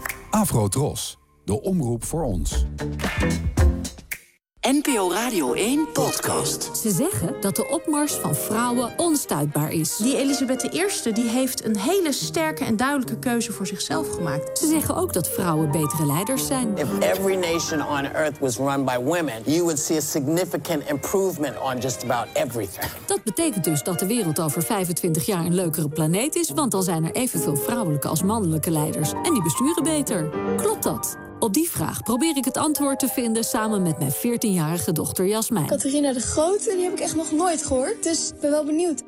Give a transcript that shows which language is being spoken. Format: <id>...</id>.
<nl>Avrotros, de omroep voor ons. NPO Radio 1 podcast. Ze zeggen dat de opmars van vrouwen onstuitbaar is. Die Elisabeth I die heeft een hele sterke en duidelijke keuze voor zichzelf gemaakt. Ze zeggen ook dat vrouwen betere leiders zijn.</nl> <en>If every nation on earth was run by women, you would see a significant improvement on just about everything.</en> <nl>Dat betekent dus dat de wereld over 25 jaar een leukere planeet is, want dan zijn er evenveel vrouwelijke als mannelijke leiders. En die besturen beter. Klopt dat? Op die vraag probeer ik het antwoord te vinden samen met mijn 14-jarige dochter Jasmijn. Catharina de Grote, die heb ik echt nog nooit gehoord, dus ik ben wel benieuwd.</nl>